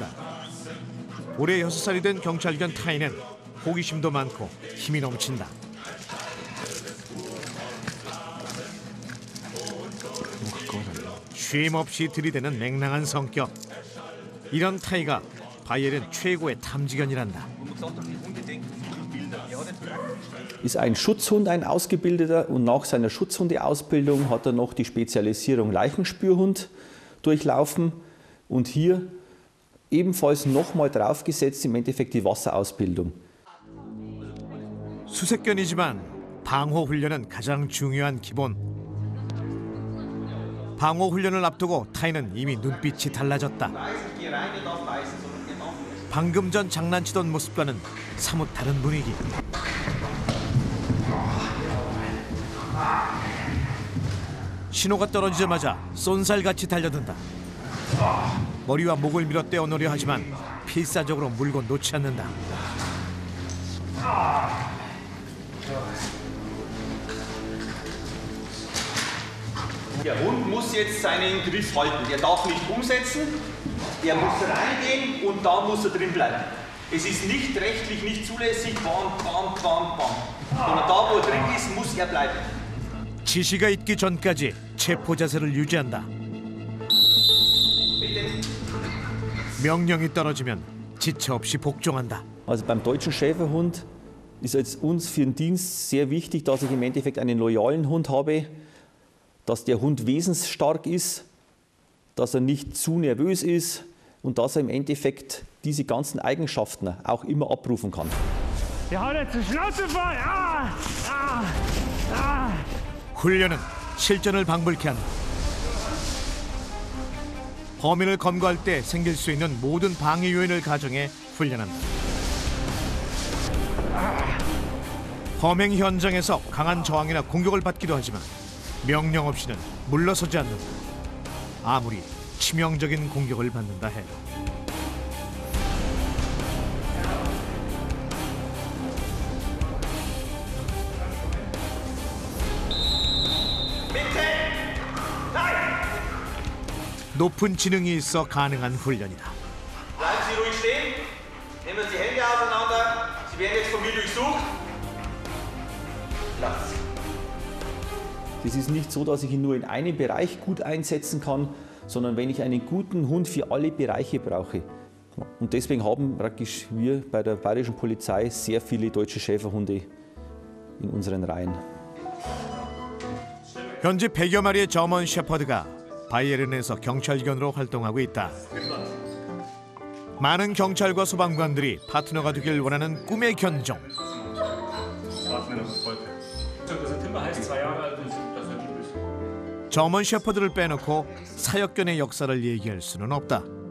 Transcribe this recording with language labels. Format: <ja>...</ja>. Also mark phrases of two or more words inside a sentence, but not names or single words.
<ko>올해 6살이 된 경찰견 타이는 호기심도 많고 힘이 넘친다. 쉼 없이 들이대는 맹랑한 성격. 이런 타이가 바이에른 최고의 탐지견이란다.</ko> <de>Ist ein Schutzhund, ein ausgebildeter, und nach seiner Schutzhundeausbildung hat er noch die Spezialisierung Leichenspürhund durchlaufen und hier ebenfalls nochmal draufgesetzt im Endeffekt die Wasserausbildung.</de> <ko>수색견이지만 방호 훈련은 가장 중요한 기본. 방호 훈련을 앞두고 타이는 이미 눈빛이 달라졌다. 방금 전 장난치던 모습과는 사뭇 다른 분위기. 신호가 떨어지자마자 쏜살같이 달려든다. 머리와 목을 밀어 떼어놓으려 하지만 필사적으로 물고 놓지 않는다.</ko> <de>Der Hund muss jetzt seinen Griff halten. Er darf nicht umsetzen, er muss reingehen und da muss er drin bleiben. Es ist nicht rechtlich nicht zulässig, bam, bam, bam, bam. Sondern da, wo er drin ist, muss er bleiben.</de> <ko>지시가 있기 전까지 체포 자세를 유지한다. 명령이 떨어지면 지체 없이 복종한다.</ko> <de>Also beim deutschen Schäferhund ist es uns für den Dienst sehr wichtig, dass ich im Endeffekt einen loyalen Hund habe, dass der Hund wesensstark ist, dass er nicht zu nervös ist und dass er im Endeffekt diese ganzen Eigenschaften auch immer abrufen kann. Der haut jetzt die Schnauze voll!</de> <ko>훈련은 실전을 방불케 한다. 범인을 검거할 때 생길 수 있는 모든 방해 요인을 가정해 훈련한다. 범행 현장에서 강한 저항이나 공격을 받기도 하지만 명령 없이는 물러서지 않는다. 아무리 치명적인 공격을 받는다 해도. 높은 지능이 있어 가능한 훈련이다.</ko> <de>Bleiben Sie ruhig stehen. Nehmen Sie die Hände auseinander. Sie werden jetzt von mir durchsucht. Platz. Es ist nicht so, dass ich ihn nur in einem Bereich gut einsetzen kann, sondern wenn ich einen guten Hund für alle Bereiche brauche. Und deswegen haben praktisch wir bei der Bayerischen Polizei sehr viele deutsche Schäferhunde in unseren Reihen.</de> <ko>현재 100여 마리의 저먼 셰퍼드가 바이에른에서 경찰견으로 활동하고 있다. 많은 경찰과 소방관들이 파트너가 되길 원하는 꿈의 견종. 저먼 셰퍼드를 빼놓고 사역견의 역사를 얘기할 수는 없다.</ko>